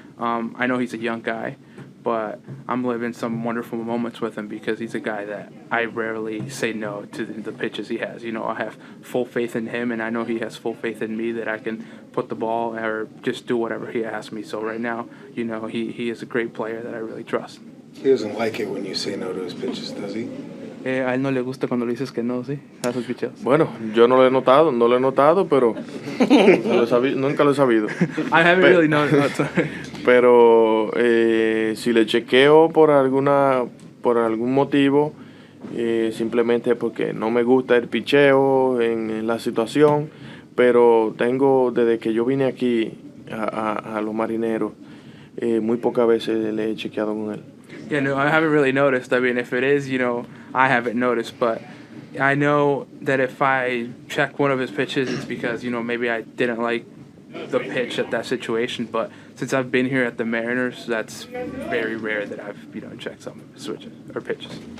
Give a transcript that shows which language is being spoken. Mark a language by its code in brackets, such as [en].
[en] I know he's a young guy, but I'm living some wonderful moments with him because he's a guy that I rarely say no to the pitches he has. You know, I have full faith in him, and I know he has full faith in me that I can put the ball or just do whatever he asks me. So right now, you know, he is a great player that I really trust. He doesn't like it when you say no to his pitches, does he? [es] A él no le gusta cuando le dices que no, ¿sí? A sus picheos. Bueno, yo no lo he notado, pero nunca lo he sabido. [en] I haven't really known it. [es] Pero si le chequeo por algún motivo, simplemente porque no me gusta el picheo en la situación, pero desde que yo vine aquí a los Marineros, muy pocas veces le he chequeado con él. [en] Yeah, no, I haven't really noticed. I mean, if it is, you know, I haven't noticed. But I know that if I check one of his pitches, it's because, you know, maybe I didn't like the pitch at that situation. But since I've been here at the Mariners, that's very rare that I've, you know, checked some of his switches or pitches.